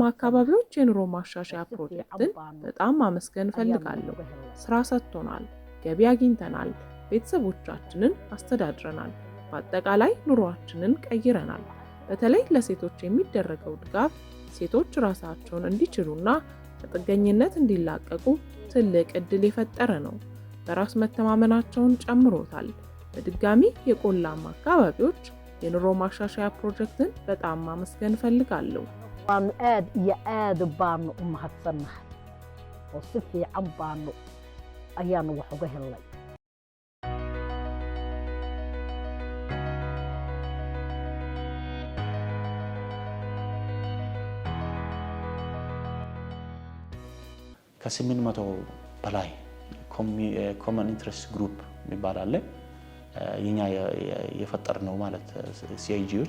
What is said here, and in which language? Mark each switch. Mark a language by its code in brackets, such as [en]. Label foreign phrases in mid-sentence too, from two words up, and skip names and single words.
[am] አካባቢዎች የኑሮ ማሻሻያ ፕሮጀክትን በጣም ማመስገን ፈልጋለሁ። ስራ ሰጥቶናል፣ ገቢ አግኝተናል፣ ቤተሰቦቻችንን አስተዳድረናል፣ በአጠቃላይ ኑሮአችንን ቀይረናል። በተለይ ለሴቶች የሚደረገው ድጋፍ ሴቶች ራሳቸውን እንዲችሉና ከጥገኝነት እንዲላቀቁ ትልቅ እድል የፈጠረ ነው። በራስ መተማመናቸውን ጨምሮታል። በድጋሚ የቆላማ አካባቢዎች የኑሮ ማሻሻያ ፕሮጀክትን በጣም ማመስገን ፈልጋለሁ። [so] waanu aad iyo aad baanu u mahadsannahay oo si fiican baanu ayaanu wax uga helnay. [am] ከ800 በላይ [en] common interest group [am] የሚባል አለ። የኛ የፈጠርነው ማለት ሲአይጂዎች